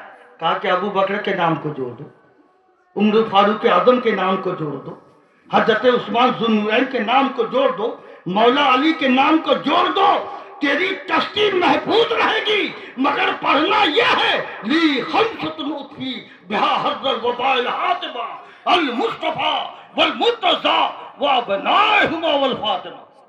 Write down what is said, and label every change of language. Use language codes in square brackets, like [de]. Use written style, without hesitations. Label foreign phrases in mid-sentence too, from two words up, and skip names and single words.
[ur] کہا کہ ابو بکر کے نام کو جوڑ دو، عمر فاروق اعظم کے نام کو جوڑ دو، حضرت عثمان ذو النورین کے نام کو جوڑ دو، مولا علی کے نام کو جوڑ دو. تیری کشتی محفوظ رہے گی. مگر پڑھنا یہ ہے [ar] لی خمسۃ اطفی بہا حظ الوباء الحاطبہ المصطفیٰ والمرتضیٰ وابنائہما والفاطمہ.